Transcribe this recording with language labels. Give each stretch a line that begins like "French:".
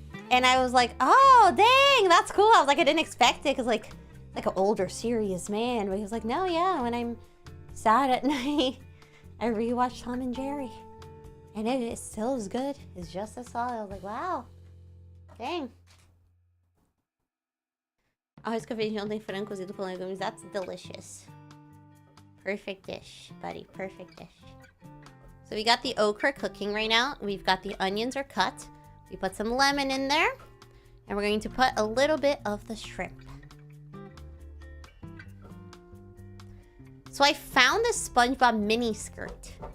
English: And I was like, oh, dang, that's cool. I was like, I didn't expect it because like an older, serious man. But he was like, no, yeah, when I'm sad at night, I rewatch Tom and Jerry. And it is still as good. It's just as solid. I was like, wow. Dang.
Portuguese: Arroz com feijão tem frango cozido com legumes.
English: That's delicious. Perfect dish, buddy. Perfect dish. So we got the okra cooking right now. We've got the onions are cut. We put some lemon in there. And we're going to put a little bit of the shrimp. So I found this SpongeBob mini skirt.